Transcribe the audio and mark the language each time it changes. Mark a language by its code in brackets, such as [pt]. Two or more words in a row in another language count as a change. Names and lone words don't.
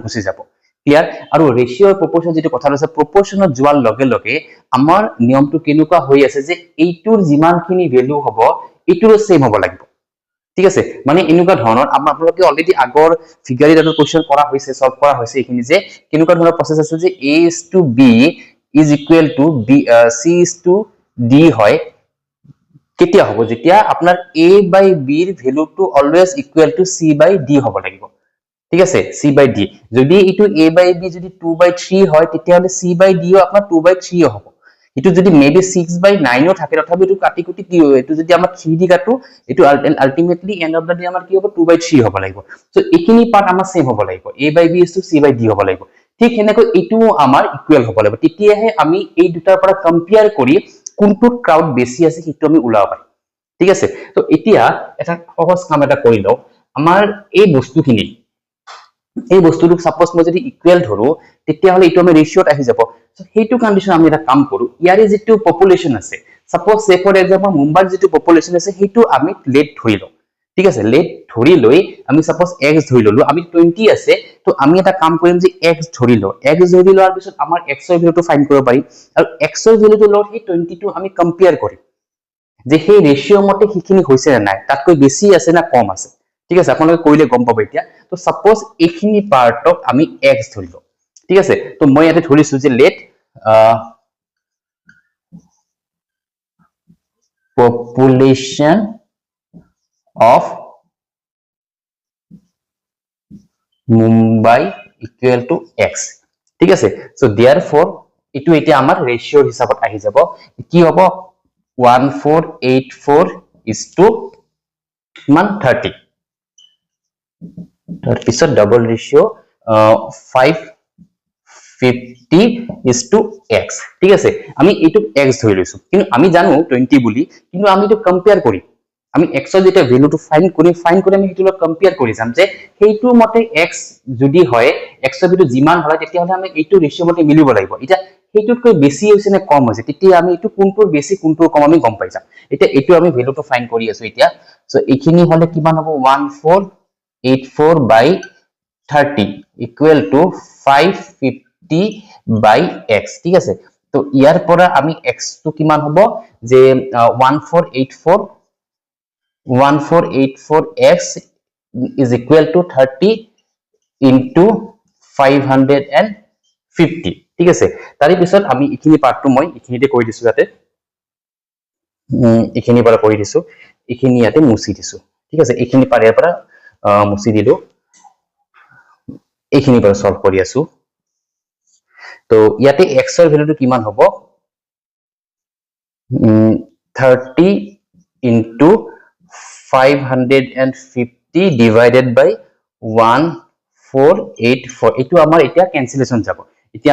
[as] গুছি যাব ক্লিয়াৰ আৰু ৰেশিও প্ৰপোৰ্শন যেটো কথা আছে প্ৰপোৰ্শনত যোৱাৰ লগে লগে আমাৰ নিয়মটো কেনেকুৱা হৈ আছে যে এইটোৰ যিমানখিনি ভ্যালু হ'ব এইটোৰ সেম হ'ব লাগিব ঠিক আছে মানে এনেকুৱা ধৰণৰ আপোনালোকে অলৰেডি আগৰ ফিগাৰ এটাৰ কোৱেশ্চন কৰা হৈছে সলভ কৰা হৈছে এখিনি যে কেনেকুৱা ধৰণৰ প্ৰসেস আছে যে [en] a is to b is equal to b c is to d [as] হয় কেতিয়া হ'ব যেতিয়া আপোনাৰ [en] a by b [as] ৰ ভ্যালুটো [en] always equal to c by [as] d হ'ব লাগিব ঠিক আছে [en] c by d [as] যদি এটো [en] a by b [as] যদি [en] 2 by 3 [as] হয় তেতিয়া হলে [en] c by d [as] ও আপোনাৰ [en] 2 by 3 [as] হ'ব এটো যদি মেবি [en] 6 by 9 [as] ও থাকে তথাপি এটো কাটি কুটি কি হয় এটো যদি আমাৰ 3 দি কাটো এটো [en] ultimately end of the day [as] আমাৰ কি হ'ব [en] 2 by 3 [as] হ'ব লাগিব সো এখিনি পাৰ্ট আমাৰ সেম হ'ব লাগিব [en] a by b is to c by d [as] হ'ব লাগিব ঠিক হেনেকৈ এটো আমাৰ ইকুৱেল হ'ব লাগিব তেতিয়াহে আমি এই দুটাৰ পৰা কম্পেয়াৰ কৰি কোনটো ক্ৰাউড বেছি আছে হিটো আমি উলাব পাৰি ঠিক আছে তো এতিয়া এটা সহজ কাম এটা কৰি লও আমাৰ এই বস্তুখিনি এই বস্তুটো সাপোজ মই যদি ইকুৱেল ধৰো তেতিয়া হলে এটো আমি ৰেশিওত আহি যাব সো হেতু কন্ডিশন আমি এটা কাম কৰো ইয়াৰে যেটো পপুলেশন আছে [en] suppose say for example [as] মুম্বাইৰ যেটো পপুলেশন আছে হেতু আমি লেট ধৰি লও ঠিক আছে লেট ধৰি লৈ আমি সাপোজ x ধৰি ললো আমি 20 আছে তো আমি এটা কাম কৰিম যে x ধৰি লও x ধৰি লোৱাৰ পিছত আমাৰ x ৰ ভ্যালুটো ফাইন্ড কৰিব পাৰি আৰু x ৰ ভ্যালুটো লৈ সেই 20 টো আমি কম্পেয়াৰ কৰিম যে সেই ৰেশিও মতে হিখিনি হৈছে না নাই তাতকৈ বেছি আছে না কম আছে ঠিক আছে আপোনালোকে কইলে গম পাব এতিয়া তো সাপোজ এখিনি পাৰ্টক আমি x ধৰিলো ঠিক আছে তো মই ইয়াতে ধৰিছো যে লেট [en] population of Mumbai equal to x [as] ঠিক আছে [en] so therefore [as] এটো এতিয়া আমাৰ ৰেশিও হিচাপত আহি যাব কি হ'ব [en] 1484 is to [as] মান 30 তাৰ পিছত ডাবল ৰেশিও [en] 550 is to x [as] ঠিক আছে আমি এটো x ধৰি লৈছো কিন্তু আমি জানো 20 বুলি কিন্তু আমি তো কম্পেয়াৰ কৰিম আমি x ৰ যেটা ভ্যালুটো ফাইন্ড কৰি আমি হেতু লগত কম্পেয়াৰ কৰি যাম যে হেতু মতে x যদি হয় x ৰ ভ্যালু যিমান হয় তেতিয়া হলে আমি এইটো ৰেশিও মতে মিলিব লাগিব এটা হেতুতকৈ বেছি হৈছে নে কম হৈছে তেতিয়া আমি এটো কোনটোৰ বেছি কোনটোৰ কম আমি গম পাই যাম এতিয়া এটো আমি ভ্যালুটো ফাইন্ড কৰি আছো এতিয়া সো এখিনি হলে কিমান হ'ব [en] 1484 by 30 equal to 550 by x [as] ঠিক আছে তো ইয়াৰ পৰা আমি x টো কিমান হ'ব যে [en] 1484x is equal to 30 into [as] 550 ঠিক আছে তাৰি পিছত আমি ইখিনি পাৰ্টটো মই ইখিনিতে কৈ দিছো যাতে এইখিনি পৰা কৰি দিছো এইখিনি ইয়াতে মুছি দিছো ঠিক আছে এইখিনি পাৰেৰ পৰা মুছি দিলো এইখিনি পৰা সলভ কৰি আছো তো ইয়াতে x এর ভ্যালুটো কিমান হ'ব [en] 30 into 550 divided by 1484 [as] এটো আমাৰ এতিয়া ক্যান্সেলেশন যাব এতিয়া